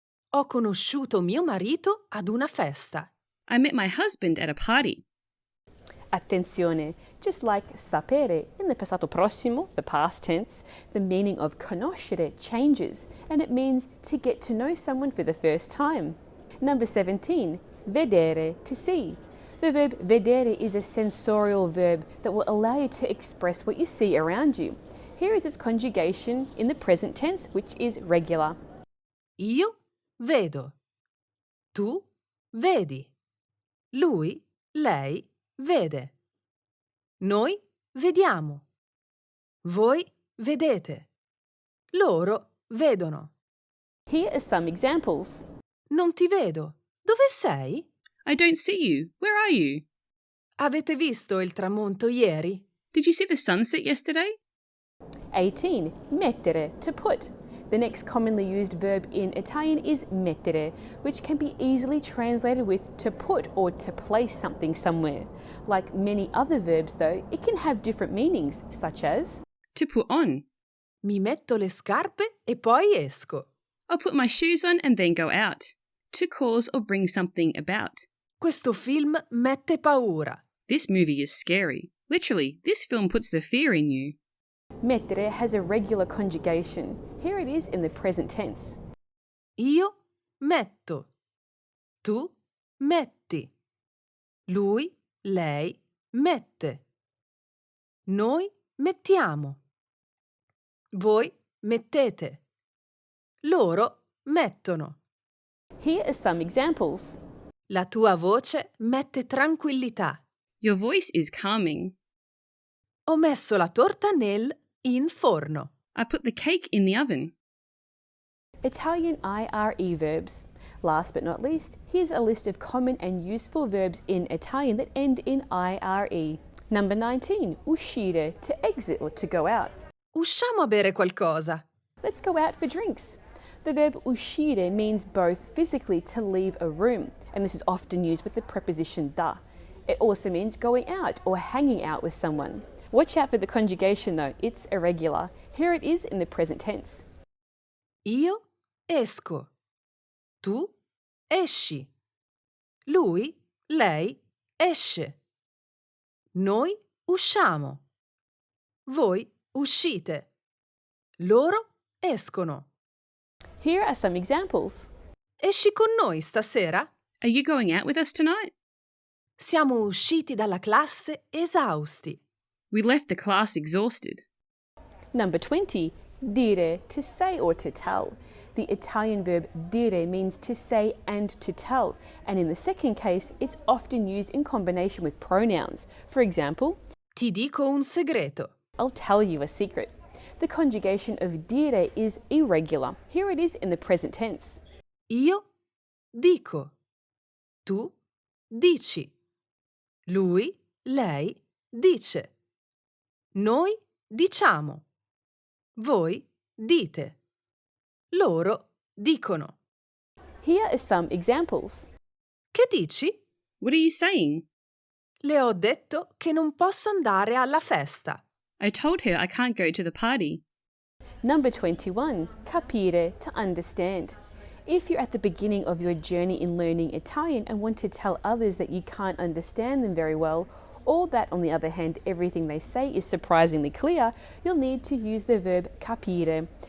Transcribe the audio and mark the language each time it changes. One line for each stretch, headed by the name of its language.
Italian: Ho conosciuto mio marito ad una festa.
English: I met my husband at a party. Attenzione, just like sapere in the passato prossimo, the past tense, the meaning of conoscere changes and it means to get to know someone for the first time. Number 17, vedere, to see. The verb vedere is a sensorial verb that will allow you to express what you see around you. Here is its conjugation in the present tense, which is regular.
Italian: Io vedo. Tu vedi. Lui, lei vede. Noi vediamo. Voi vedete. Loro vedono.
English: Here are some examples.
Italian: Non ti vedo. Dove sei?
English: I don't see you. Where are you?
Italian: Avete visto il tramonto ieri?
English: Did you see the sunset yesterday? 18, mettere, to put. The next commonly used verb in Italian is mettere, which can be easily translated with to put or to place something somewhere. Like many other verbs, though, it can have different meanings, such as To put on.
Italian: Mi metto le scarpe e poi esco.
English: I'll put my shoes on and then go out. To cause or bring something about.
Italian: Questo film mette paura.
English: This movie is scary. Literally, this film puts the fear in you. mettere has a regular conjugation. Here it is in the present tense.
Italian: Io metto. Tu metti. Lui, lei mette. Noi mettiamo. Voi mettete. Loro mettono.
English: Here are some examples.
Italian: La tua voce mette tranquillità.
English: Your voice is calming.
Italian: Ho messo la torta in forno.
English: I put the cake in the oven. Italian IRE verbs. Last but not least, here's a list of common and useful verbs in Italian that end in IRE. Number 19, uscire, to exit or to go out.
Italian: Usciamo a bere qualcosa.
English: Let's go out for drinks. The verb uscire means both physically to leave a room, and this is often used with the preposition da. It also means going out or hanging out with someone. Watch out for the conjugation though, it's irregular. Here it is in the present tense.
Italian: Io esco. Tu esci. Lui, lei esce. Noi usciamo. Voi uscite. Loro escono.
English: Here are some examples.
Italian: Esci con noi stasera?
English: Are you going out with us tonight?
Italian: Siamo usciti dalla classe esausti.
English: We left the class exhausted. Number 20, dire, to say or to tell. The Italian verb dire means to say and to tell, and in the second case, it's often used in combination with pronouns. For example,
Italian: Ti dico un segreto.
English: I'll tell you a secret. The conjugation of dire is irregular. Here it is in the present tense.
Italian: Io dico. Tu dici. Lui, lei dice. Noi diciamo. Voi dite. Loro dicono.
English: Here are some examples.
Italian: Che dici?
English: What are you saying?
Italian: Le ho detto che non posso andare alla festa.
English: I told her I can't go to the party. Number 21, capire, to understand. If you're at the beginning of your journey in learning Italian and want to tell others that you can't understand them very well, or that, on the other hand, everything they say is surprisingly clear, you'll need to use the verb capire.